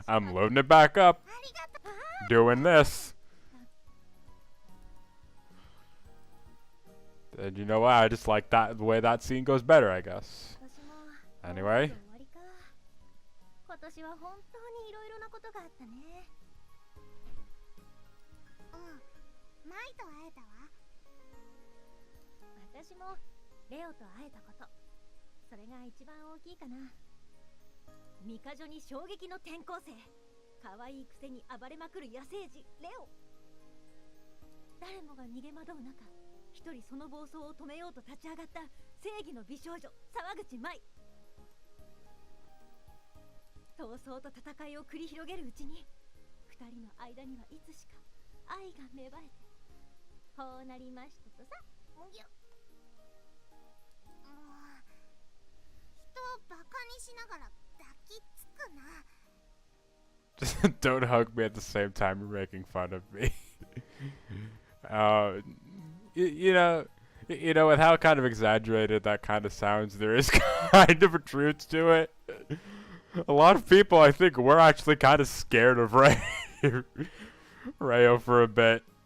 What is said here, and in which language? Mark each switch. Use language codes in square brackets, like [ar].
[en] I'm loading it back up. Doing this. And you know what? I just like the way that scene goes better, I guess. Anyway. [ja] 今年は本当にいろいろなことがあったね。マイと会えたわ。私もレオと会えたこと、それが一番大きいかな。ミカジョに衝撃の転校生、可愛いくせに暴れまくる野生児レオ。誰もが逃げ惑う中、一人その暴走を止めようと立ち上がった正義の美少女沢口舞。闘争と戦いを繰り広げるうちに、二人の間にはいつしか愛が芽生えて、こうなりましたとさ。もう人をバカにしながら抱きつくな。 [en] Don't hug me at the same time you're making fun of me. With how kind of exaggerated that kind of sounds, there is kind of a truth to it. A lot of people, I think, were actually kind of scared of Rayo for a bit.